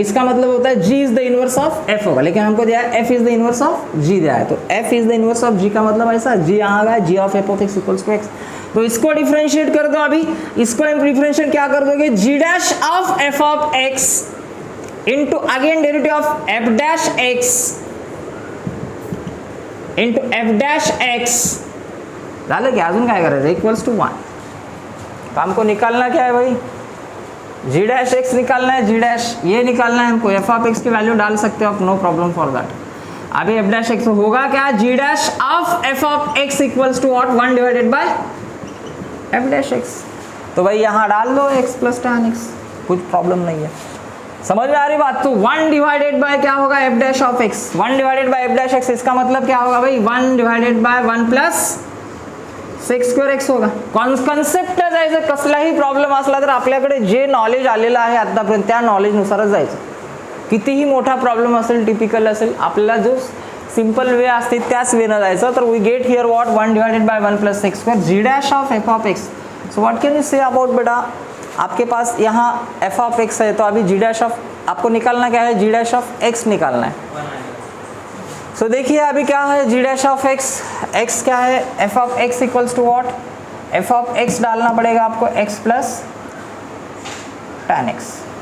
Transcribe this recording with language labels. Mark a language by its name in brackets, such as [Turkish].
[Hindi] इसका मतलब होता है g is the inverse of f होगा, लेकिन हमको दिया है f is the inverse of g दिया है. तो f is the inverse of g का मतलब ऐसा g यहाँ आ गया g of f of x equals to x. तो इसको डिफरेंशिएट कर दो. अभी इसको डिफरेंशिएट क्या कर दोगे g dash of f of x into again derivative of f dash x into f dash x [Marathi] झालं की अजून काय करायचं [Hindi] इक्वल्स टू 1. तो हमको निकालना क्या है भाई जी डैश एक्स निकालना है. जी डैश ये निकालना है हमको. एफ ऑफ एक्स की वैल्यू डाल सकते हो आप, [English] No problem for that. [Hindi] अभी एफ डैश एक्स होगा क्या जी dash of F of x equals to what 1 divided by F dash x. तो भाई यहाँ डाल दो एक्स प्लस टैन एक्स, कुछ प्रॉब्लम नहीं है. समझ में आ रही बात. तो 1 डिवाइडेड बाय क्या होगा F dash of x. 1 divided by F dash x इसका मतलब क्या होगा भाई 1 divided by 1 plus sec square x होगा. [Marathi] कॉन्सेप्ट जायचं. कसलाही प्रॉब्लेम असला तर आपल्याकडे जे नॉलेज आलेलं आहे आतापर्यंत त्या नॉलेजनुसारच जायचं. कितीही मोठा प्रॉब्लेम असेल टिपिकल असेल आपल्याला जो सिंपल वे असते त्याच वेनं जायचं. [English] तर we get here what 1 divided by 1 plus x square g dash of f of x. So what can you say about [Hindi] बेटा आपके पास यहाँ एफ ऑफ एक्स है तो अभी जी डैश ऑफ आपको निकालना क्या है जी डैश ऑफ एक्स निकालना है. सो देखिए अभी क्या है जी डैश ऑफ एक्स. एक्स क्या है F of x equals to what F of x डालना पड़ेगा आपको एक्स प्लस टैन एक्स.